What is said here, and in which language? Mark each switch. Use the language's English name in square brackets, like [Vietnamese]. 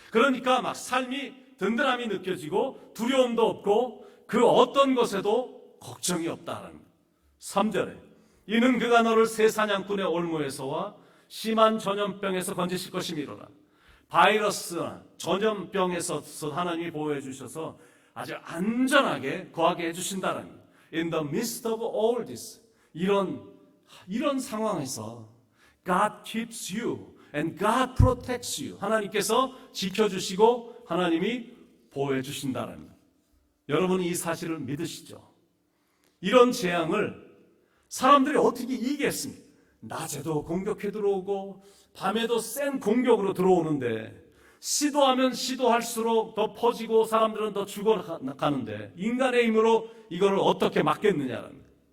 [Korean] 그러니까 막 삶이 든든함이 느껴지고 두려움도 없고 그 어떤 것에도 걱정이 없다라는 거예요. 3절에 이는 그가 너를 새 사냥꾼의 올무에서와 심한 전염병에서 건지실 것이미로라. 바이러스나 전염병에서 하나님이 보호해 주셔서 아주 안전하게 거하게 해주신다는 거예요. [English] In the midst of all this, [Korean] 이런 상황에서 [English] God keeps you and God protects you. [Korean] 하나님께서 지켜주시고 하나님이 보호해 주신다는 거예요. 여러분이 이 사실을 믿으시죠? 이런 재앙을 사람들이 어떻게 이기겠습니까? 낮에도 공격해 들어오고 밤에도 센 공격으로 들어오는데 시도하면 시도할수록 더 퍼지고 사람들은 더 죽어가는데 인간의 힘으로 이거를 어떻게 막겠느냐는 거예요.